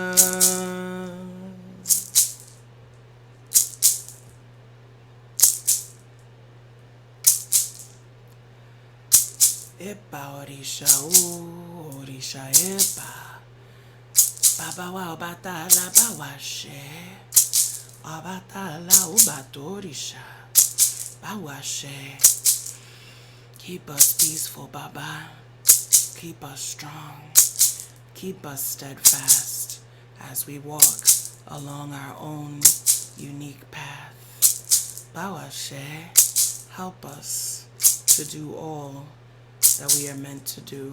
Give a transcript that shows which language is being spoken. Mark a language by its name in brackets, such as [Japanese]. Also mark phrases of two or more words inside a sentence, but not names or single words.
[Yoruba] Epa, Orisha, Orisha, Epa. Baba wa Obatala, Bawashe. Obatala, Obatorisha. Bawashe. [English] Keep us peaceful, Baba. Keep us strong. Keep us steadfast as we walk along our own unique path. Bawashe, help us to do all that we are meant to do.